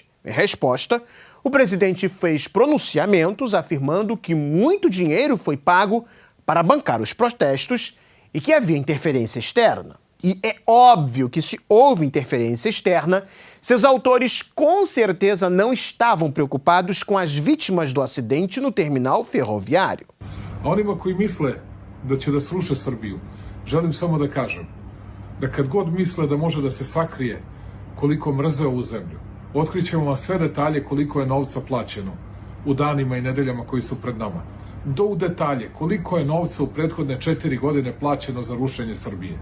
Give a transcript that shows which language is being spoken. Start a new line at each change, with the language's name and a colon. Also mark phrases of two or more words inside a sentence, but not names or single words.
Portuguese: Em resposta, o presidente fez pronunciamentos afirmando que muito dinheiro foi pago para bancar os protestos e que havia interferência externa. E é óbvio que, se houve interferência externa, seus autores com certeza não estavam preocupados com as vítimas do acidente no terminal ferroviário.
Serbian: A onima koji misle da će da sruše Srbiju, želim samo da kažem da kad god misle da može da se sakrije koliko mrze ovu zemlju, otkrićemo vam sve detalje koliko je novca plaćeno u danima i nedeljama koji su pred nama. Do u detalje koliko je novca u prethodne 4 godine plaćeno za rušenje Srbije.